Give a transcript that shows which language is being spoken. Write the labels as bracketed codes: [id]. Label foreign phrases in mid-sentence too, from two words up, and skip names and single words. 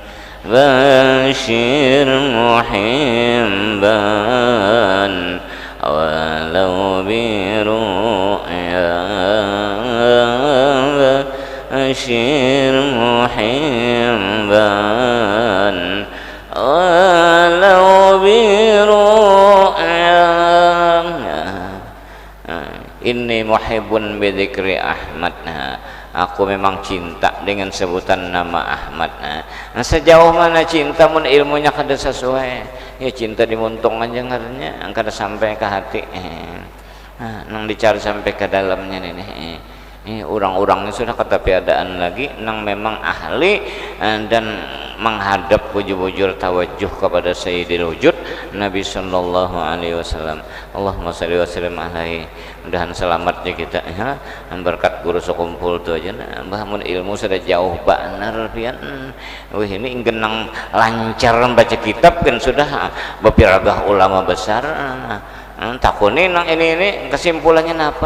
[ar] بشير محبا ولو برؤيا بشير محبا ولو برؤيا. إني محب بذكر أحمد, [id] aku memang cinta dengan sebutan nama Ahmad. [bjn] Sejauh mana cinta mun ilmunya kada sesuai, ya cinta dimuntung aja ngarannya, kada sampai ke hati. Nang dicari sampai ke dalamnya nih. Orang-orangnya sudah ketapiadaan lagi nang memang ahli dan menghadap bujur-bujur tawajuh kepada Sayyidil Wujud Nabi sallallahu alaihi wasallam. [ar] اللهم صل وسلم عليه. [bjn] Mudahan selamatnya kita ya. Berkat guru sekumpul tu aja Mbah mun ilmu sudah jauh benar pian. Wih ini genang lancar baca kitab kan sudah bepiragah ulama besar. Takuni nang ini kesimpulannya apa?